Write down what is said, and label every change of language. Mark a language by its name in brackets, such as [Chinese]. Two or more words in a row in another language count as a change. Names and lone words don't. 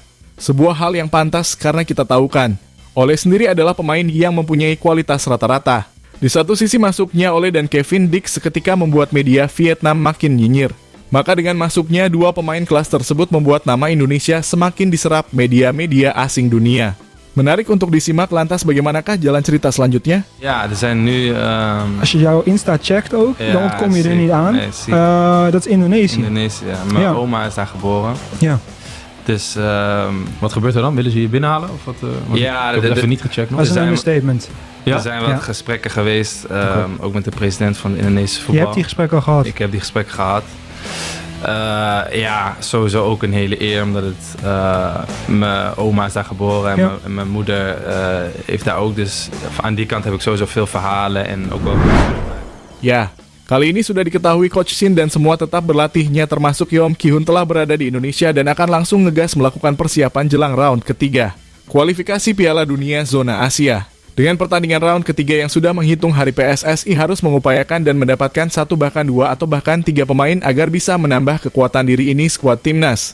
[Indonesian] Sebuah hal yang pantas karena kita tahu kan, Ole sendiri adalah pemain yang mempunyai kualitas rata-rata. Di satu sisi masuknya Ole dan Kevin Dix seketika membuat media Vietnam makin nyinyir. Maka dengan masuknya dua pemain kelas tersebut membuat nama Indonesia semakin diserap media-media asing dunia. Menarik untuk disimak, lantas bagaimanakah jalan cerita selanjutnya? [Dutch] Ja, er zijn nu... Als je jouw Insta checkt ook, Ja, dan ontkom je er zeker. niet aan. Nee, zie ik. Dat is Indonesië. Indonesië, ja. Mijn Ja. oma is daar geboren. Ja, Dus Wat gebeurt er dan? Willen ze je binnenhalen? Of wat, want Ja, ik heb het even niet gecheckt nog. dat is een zijn- understatement. Ja? er zijn wat Ja. gesprekken geweest, ook met de president van de Indonesische Je voetbal. hebt die gesprekken al gehad. Ik heb die gesprekken gehad. Ja, sowieso ook een hele eer, omdat het mijn oma is daar geboren en Ja. mijn moeder heeft daar ook. Dus aan die kant heb ik sowieso veel verhalen en ook wel... [Indonesian] Ya, kali ini sudah diketahui Coach Shin dan semua tetap berlatihnya termasuk Yeom Ki-hun telah berada di Indonesia dan akan langsung ngegas melakukan persiapan jelang round ketiga. Kualifikasi Piala Dunia Zona Asia. Dengan pertandingan round ketiga yang sudah menghitung hari PSSI harus mengupayakan dan mendapatkan satu bahkan dua atau bahkan tiga pemain agar bisa menambah kekuatan diri ini skuad timnas.